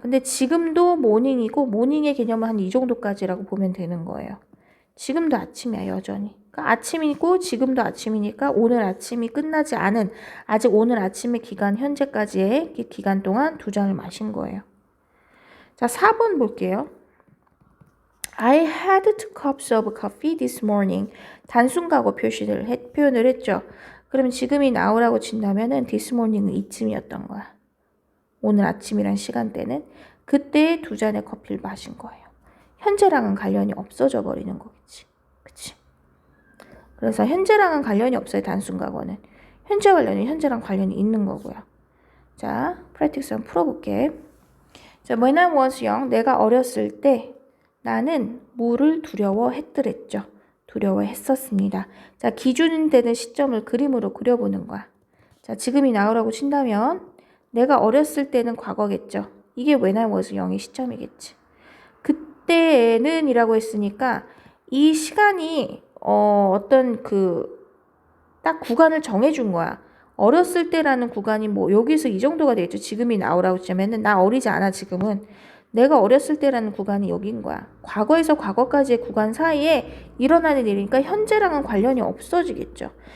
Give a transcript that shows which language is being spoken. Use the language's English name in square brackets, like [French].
[Korean] 근데 지금도 morning이고 morning의 개념은 한 이 정도까지라고 보면 되는 거예요. 지금도 아침이야. 여전히. 그러니까 아침이고 지금도 아침이니까 오늘 아침이 끝나지 않은 아직 오늘 아침의 기간 현재까지의 기간 동안 2잔을 마신 거예요. 자, 4번 볼게요. [English] I had 2 cups of coffee this morning. [Korean] 단순 과거 표현을 했죠. 그러면 지금이 나오라고 친다면은 this morning은 이쯤이었던 거야. 오늘 아침이란 시간대는 그때 2잔의 커피를 마신 거예요. 현재랑은 관련이 없어져 버리는 거겠지. 그치? 그래서 현재랑은 관련이 없어요. 단순 과거는. 현재 관련이 현재랑 관련이 있는 거고요. 자, 프랙티스 한번 풀어볼게. 자, [English] when I was young, [Korean] 내가 어렸을 때 나는 물을 두려워했더랬죠. 두려워했었습니다. 자, 기준 되는 시점을 그림으로 그려보는 거야. 자, 지금이 나오라고 친다면 내가 어렸을 때는 과거겠죠. 이게 when I was young의 시점이겠지. 그때는 이라고 했으니까 이 시간이 어떤 딱 구간을 정해준 거야. 어렸을 때라는 구간이 여기서 이 정도가 되겠죠. 지금이 나오라고 치면은 나 어리지 않아 지금은. 내가 어렸을 때라는 구간이 여기인 거야. 과거에서 과거까지의 구간 사이에 일어나는 일이니까 현재랑은 관련이 없어지겠죠.